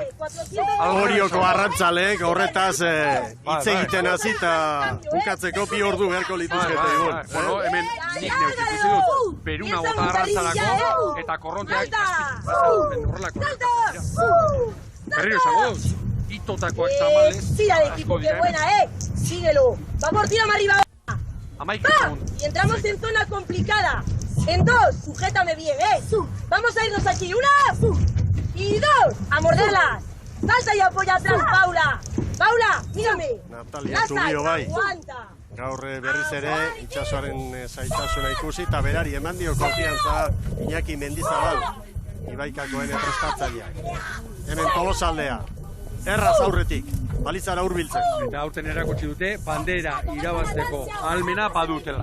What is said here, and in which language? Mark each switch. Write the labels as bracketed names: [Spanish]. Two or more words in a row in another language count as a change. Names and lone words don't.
[Basque] Orioko arrantzaleek horretaz hitz egiten hasi eta bukatzeko 2 ordu beharko lituzkete egon. Bueno, hemen nik neuk ikusi dut, beruna bota arrantzalako eta korronteak horrelako. Berriro esango dut, itotakoak tamalez, asko diren. [Spanish] Síguelo. Vamos, tira más arriba. [Basque] Amaika segundu. [Spanish] Y entramos en zona complicada. En 2, sujétame bien, Vamos a irnos aquí. 1 y 2, a morderlas. Salta y apoya atrás, Paula. Paula, mírame. [Basque] Natalia Zubio bai. [Spanish] Aguanta. [Basque] Gaur berriz ere itxasoaren zaitasuna ikusi eta berari eman dio konfiantza Iñaki Mendizabal, Ibaikakoen prestatzaileak. Hemen Tolosaldea, erraz aurretik, balizara hurbiltzen. Eta aurten erakutsi dute, bandera irabazteko ahalmena badutela.